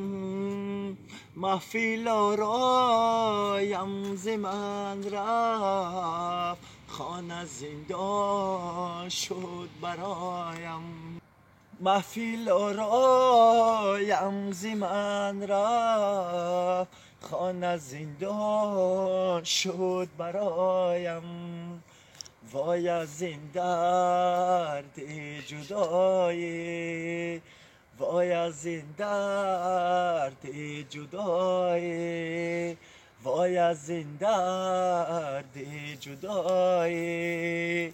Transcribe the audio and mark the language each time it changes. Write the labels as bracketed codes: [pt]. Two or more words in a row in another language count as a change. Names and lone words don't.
[tg] маҳфил ороям зи ман рафт, хона зиндон шуд бароям. маҳфил ороям зи ман рафт, хона зиндон шуд бароям. [fa] وای از این درد جدایی، وای از این درد جدایی، وای از این درد جدایی.